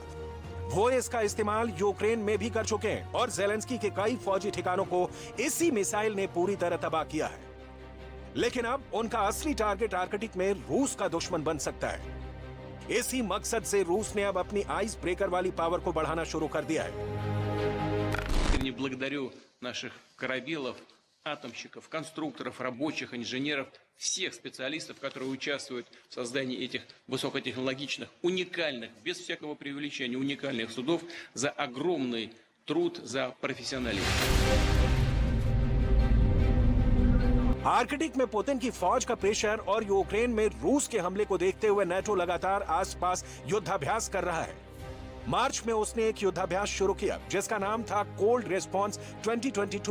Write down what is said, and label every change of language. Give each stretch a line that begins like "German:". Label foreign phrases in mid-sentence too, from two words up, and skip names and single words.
Hindi: वो इसका इस्तेमाल यूक्रेन में भी कर चुके हैं और जेलेंस्की के कई फौजी ठिकानों को इसी मिसाइल ने पूरी तरह तबाह किया है। लेकिन अब उनका असली टारगेट आर्कटिक में रूस का दुश्मन बन सकता है। इसी मकसद से रूस ने अब अपनी
English: ice breaker
Hindi: वाली पावर को बढ़ाना शुरू कर दिया है।
Russian: Я благодарю наших корабелов, атомщиков, конструкторов, рабочих, инженеров, всех специалистов, которые участвуют в создании этих высокотехнологичных, уникальных, без всякого преувеличения, уникальных судов, за огромный труд, за профессионализм.
Hindi: आर्कटिक में पुतिन की फौज का प्रेशर और यूक्रेन में रूस के हमले को देखते हुए नेटो लगातार आसपास युद्धाभ्यास कर रहा है। मार्च में उसने एक युद्धाभ्यास शुरू किया जिसका नाम था कोल्ड रिस्पॉन्स 2022।